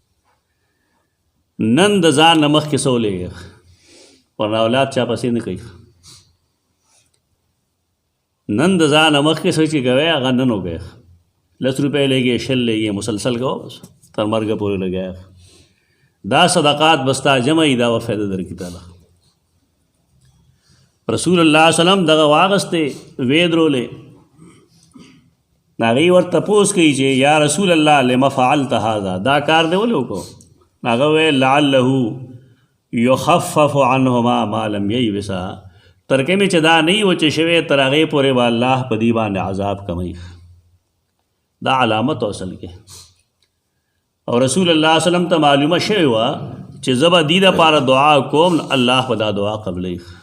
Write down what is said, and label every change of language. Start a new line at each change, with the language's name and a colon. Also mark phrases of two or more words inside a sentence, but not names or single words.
Pashto: نن د ځان نه مخکې څه ولېږه ورنه اولاد چا پسې نه کوي نن د ځان مخکې څه چې کوئ هغه نن وکړئ 10 روپۍ لګې 20 لګې مسلسل کوه بس تر مرګه پورې لګیا دا صدقات بستا جمع ای دا و فایده درکړي تعالی رسول الله
Arabic: صلی الله علیه وسلم
Pashto: دغه واغستې وې درولې هغې ورته تپوس کوي چې
Arabic: یا رسول الله لم فعلت هذا
Pashto: دا کار دی ولې وکړو هغه ویل
Arabic: لعله یخفف عنهما ما لم ییبسا
Pashto: ترکه مې چې دا نه وي وچې شوی تر هغې پورې به الله په دې باندې عذاب کموي دا علامت اصل کې او رسول الله
Arabic: صلی الله علیه وسلم
Pashto: ته معلومه شوې وه چې زه به دې دپاره دعا کوم الله به دا دعا قبلوي